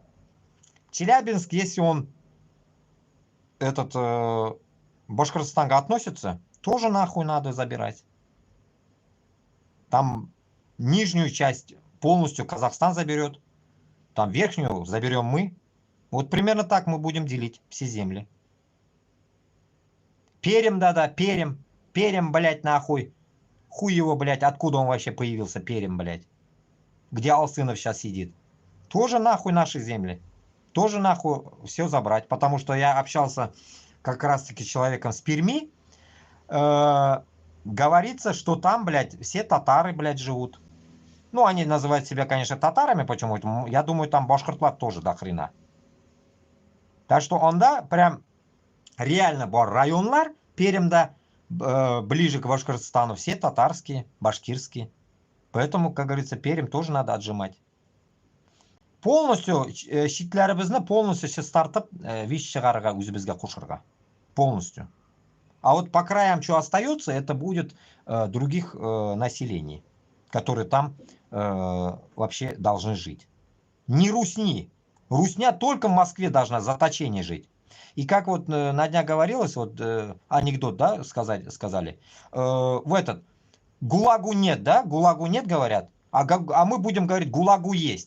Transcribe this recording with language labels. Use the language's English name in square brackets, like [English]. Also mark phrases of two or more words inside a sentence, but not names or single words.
[Russian] Челябинск, если он этот Башкортостанга относится, тоже нахуй надо забирать. Там нижнюю часть полностью Казахстан заберет, там верхнюю заберем мы. Вот примерно так мы будем делить все земли. Перем, да-да, Перем. Перем, блядь, нахуй. Хуй его, блядь, откуда он вообще появился, Перем, блядь. Где Алсынов сейчас сидит. Тоже нахуй наши земли. Тоже нахуй все забрать. Потому что я общался как раз-таки с человеком с Перми. Говорится, что там, блядь, все татары, блядь, живут. Ну, они называют себя, конечно, татарами почему-то. Я думаю, там башкортлар тоже до хрена. Так что он, да, прям реально [Tatar] бар районлар Перемда [Russian] ближе к Башкортостану. Все татарские, башкирские. Поэтому, как говорится, Перем тоже надо отжимать. [Tatar] Полностью шитләребезне полностью тартып виш чыгарырга үзебезгә кушырга. [Russian] Полностью. А вот по краям, что остается, это будет других населений, которые там вообще должны жить. Не русни. Русня только в Москве должна в заточении жить. И как вот на днях говорилось, вот анекдот, да, сказали, в этот, ГУЛАГу нет, да, ГУЛАГу нет, говорят, а мы будем говорить, ГУЛАГу есть.